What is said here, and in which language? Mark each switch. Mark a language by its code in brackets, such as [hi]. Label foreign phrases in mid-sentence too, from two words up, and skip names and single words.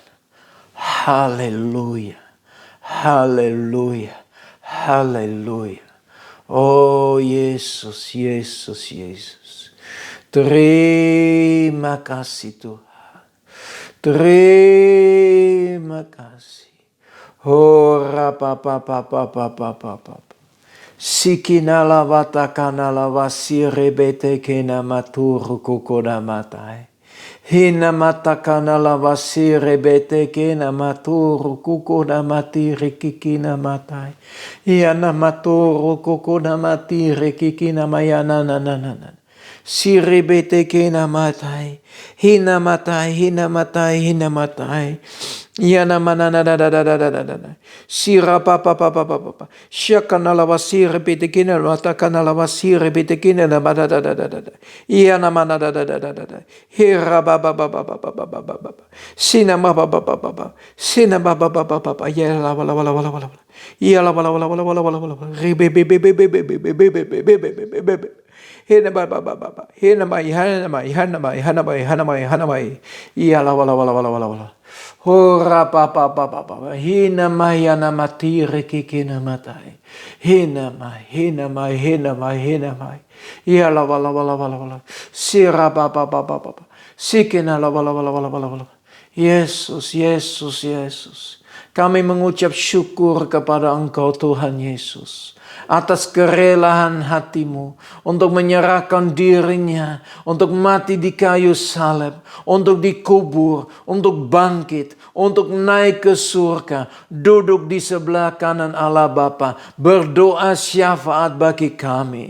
[id] Haleluya. Haleluya. Haleluya. Oh Yesus, Yesus, Yesus. Terima kasih Tuhan. Terima kasih. Oh rapapapapapapapapa. Sikinala watakanala wasirebete kena maturu kukoda matai. Hina matakanala wasirebete kena maturu kukoda matiri kikina matai. Iana maturu kukoda matiri kikina mayana nananana. Sirebete kena matai, hina matai, hina matai, hina matai. Yana manana da da da da da da da. Sira pa pa pa pa pa pa pa. Shakana la wasire bete kena mata kana la wasire bete kena da da da da da da da. Yana mana da da da da da da. Hira ba ba ba ba ba ba ba ba ba ba. Sina ma ba ba ba ba ba. Sina ba ba ba ba ba ba. Ya la wala wala wala wala. Ya la wala wala wala wala wala wala. Ribe be be be be be be be be be be be be be. Hina ba ba ba ba ba. Hina mai hana mai hana mai hana mai hana mai hana mai. Ya la wala wala wala wala wala. Hora pa pa pa pa pa. Hina mai ana matire kikina matai. Hina mai hina mai hina mai hina mai. Ya la wala wala wala wala. Sira pa pa pa pa pa. Sikina la wala wala wala wala wala. Yesus, Yesus, Yesus. Kami mengucap syukur kepada Engkau Tuhan Yesus. Atas kerelaan hatimu untuk menyerahkan dirinya, untuk mati di kayu salib, untuk dikubur, untuk bangkit, untuk naik ke surga, duduk di sebelah kanan Allah Bapa, berdoa syafaat bagi kami.